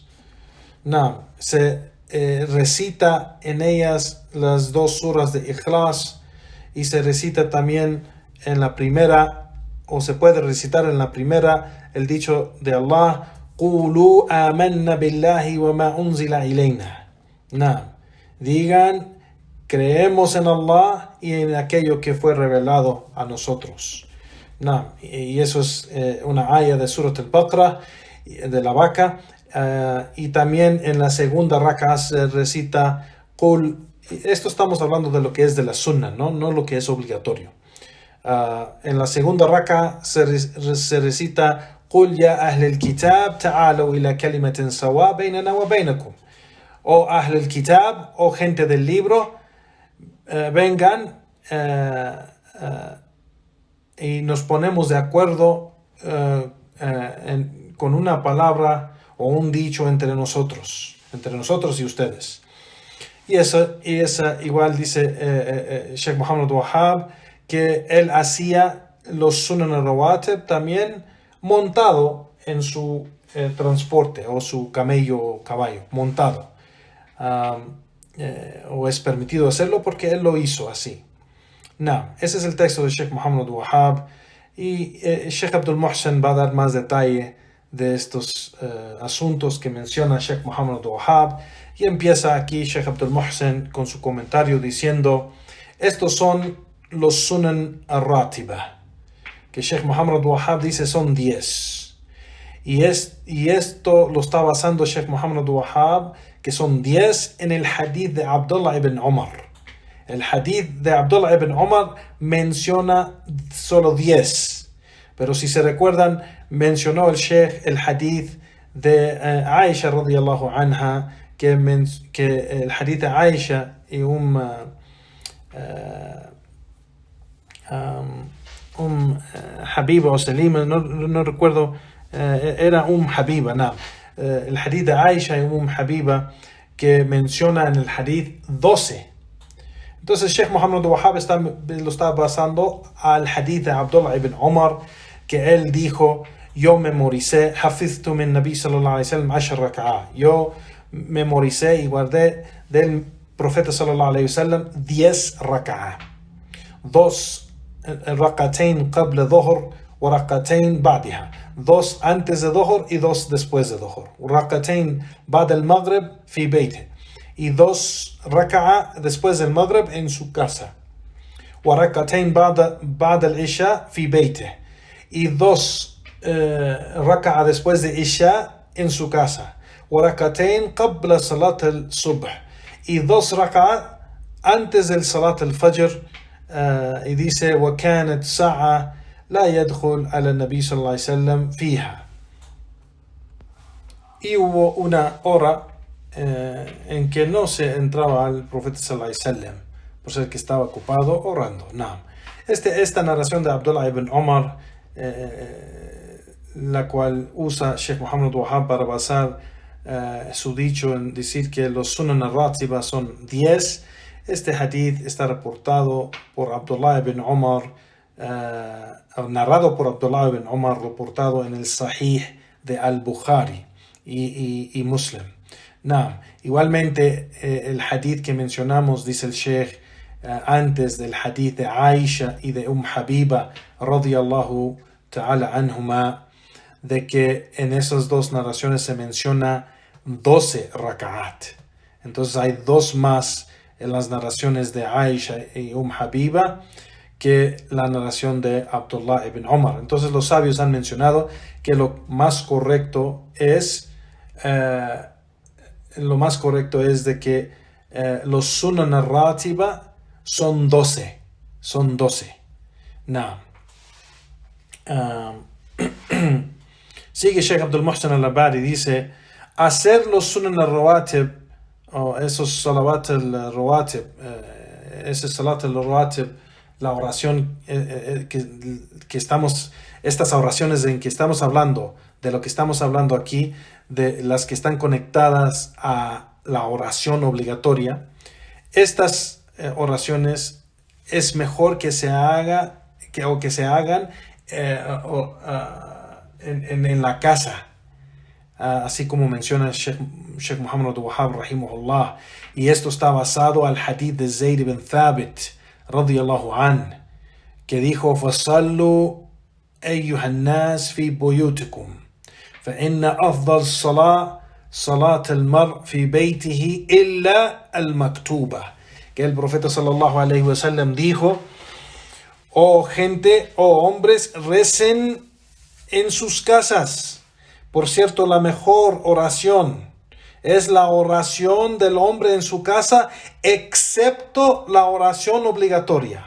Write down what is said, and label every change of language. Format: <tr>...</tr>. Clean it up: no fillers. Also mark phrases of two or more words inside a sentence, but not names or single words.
<es>Se recita en ellas las 2 suras de Ikhlas, y se recita también en la primera, o se puede recitar en la primera, el dicho de Allah:</es> <ar>قُولُوا آمَنَّا بِاللَّهِ وَمَا أُنزِلَ إِلَيْنَا.</ar> <es>Digan, creemos en Allah y en aquello que fue revelado a nosotros. Y eso es una aya de Surat al-Baqarah, de la vaca. y también en la segunda raka se recita Qul. Esto estamos hablando de lo que es de la sunna, no lo que es obligatorio. En la segunda raka se recita</es> <ar>قل يا أهل الكتاب تعالوا إلى كلمة سواء بيننا وبينكم. O أهل الكتاب,</ar> <es>o gente del libro, vengan y nos ponemos de acuerdo con una palabra o un dicho entre nosotros y ustedes. Y esa igual dice Sheikh Muhammad Wahhab, que él hacía los</es> <ar>السنن الرواتب</ar> <es>también montado en su transporte o su caballo montado. O es permitido hacerlo porque él lo hizo así. Ese es el texto de Sheikh Muhammad Wahhab, y Sheikh Abdul Muhsin va a dar más detalle de estos asuntos que menciona Sheikh Muhammad Wahhab, y empieza aquí Sheikh Abdul Muhsin con su comentario diciendo: estos son los</es> <ar>السنن الراتبة,</ar> <es>que Sheikh Muhammad Wahhab dice son 10, y esto lo está basando Sheikh Muhammad Wahhab, que son 10 en el hadith de Abdullah ibn Umar. El hadith de Abdullah ibn Umar menciona solo 10, pero si se recuerdan, mencionó el Sheikh el hadith de Aisha</es> <ar>رضي الله عنها,</ar> <es>que el hadith de Aisha y Habiba o Salima, no recuerdo, era Habiba, el hadith de Aisha y Habiba, que menciona en el hadith 12. Entonces Sheikh Muhammad Wahhab lo está basando al hadith de Abdullah ibn Umar, que él dijo: yo memoricé,</es> <ar>حفظت من النبي صلى الله عليه وسلم 10 ركعة.</ar> <es>Yo memoricé y guardé del profeta</es> <ar>صلى الله عليه وسلم</ar> <es>10 rak'ah.</es> <ar>2 ركعتين قبل الظهر وركعتين بعدها.</ar> <es>2 antes de dhuhr y 2 después de dhuhr.</es> <ar>ركعتين بعد المغرب في بيته.</ar> <es>Y 2 raka'a después del Maghrib en su casa.</es> <ar>وركعتين بعد العشاء في بيته.</ar> <es>Y 2 raka'a después de isha en su casa.</es> <ar>وركعتين قبل صلاة الصبح.</ar> <es>Y 2 raka'a antes del</es> <ar>صلاة الفجر.</ar> <es>Y dice:</es> <ar>وكانت ساعة لا يدخل على النبي صلى الله عليه وسلم فيها.</ar> <es>Y hubo una hora en que no se entraba al profeta</es> <ar>صلى الله عليه وسلم,</ar> <es>por ser que estaba ocupado orando. Esta narración de Abdullah ibn Umar, la cual usa Sheikh Muhammad Wahhab para basar su dicho en decir que los</es> <ar>السنن الراتبة</ar> <es>son 10. Este hadith está reportado por Abdullah ibn Umar, narrado por Abdullah ibn Umar, reportado en el Sahih de Al-Bukhari y Muslim. Igualmente el hadith que mencionamos, dice el Sheikh, antes del hadith de Aisha y de Habiba</es> <ar>رضي الله تعالى عنهما,</ar> <es>de que en esas dos narraciones se menciona 12 raka'at. Entonces hay 2 más en las narraciones de Aisha y Habiba que la narración de Abdullah ibn Umar. Entonces los sabios han mencionado que lo más correcto es de que los</es> <ar>السنن الراتبة</ar> <es>son 12. Sigue Sheikh Abdul Muhsin al-Abadi, dice: hacer los</es> <ar>السنن الرواتب,</ar> <es>o esos</es> <ar>الصلوات الرواتب,</ar> <es>ese</es> <ar>صلاة الرواتب,</ar> <es>la oración que estamos, estas oraciones en que estamos hablando, de lo que estamos hablando aquí, de las que están conectadas a la oración obligatoria, estas oraciones es mejor que se hagan en la casa, así como menciona Sheikh Muhammad Wahhab rahimahullah. Y esto está basado al hadith de Zayd ibn Thabit</es> <ar>رضي الله عن,</ar> <es>que dijo:</es> <ar>فصلوا أيها الناس في بيوتكم فإن أفضل صلاة المرء في بيته إلا المكتوبة.</ar> <es>Que el profeta</es> <ar>صلى الله عليه وسلم</ar> <es>dijo: oh gente, oh hombres, recen en sus casas, Por cierto, la mejor oración es la oración del hombre en su casa, excepto la oración obligatoria.</es>